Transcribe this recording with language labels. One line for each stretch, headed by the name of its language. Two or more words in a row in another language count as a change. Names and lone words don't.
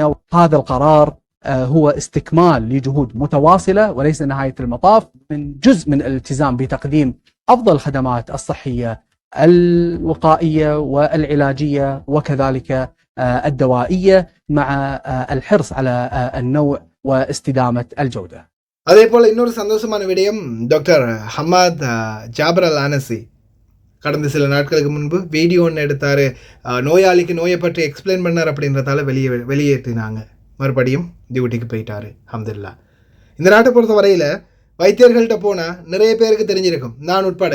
Arabic: هذا القرار هو استكمال لجهود متواصلة وليس نهاية المطاف، من جزء من الالتزام بتقديم أفضل الخدمات الصحية الوقائية والعلاجية وكذلك الدوائية مع الحرص على النوع واستدامة الجودة.
Tamil: அதே போல் இன்னொரு சந்தோஷமான விடயம், டாக்டர் ஹமாத் ஜாபர் அல் அனசி கடந்த சில நாட்களுக்கு முன்பு வீடியோ ஒன்று எடுத்தார். நோயாளிக்கு நோயை பற்றி எக்ஸ்பிளைன் பண்ணார். அப்படின்றதால வெளியேற்றினாங்க. மறுபடியும் டியூட்டிக்கு போயிட்டார். அல்ஹம்துலில்லாஹ். இந்த நாட்டை பொறுத்த வரையில் வைத்தியர்கள்ட்ட போனால் நிறைய பேருக்கு தெரிஞ்சிருக்கும், நான் உட்பட.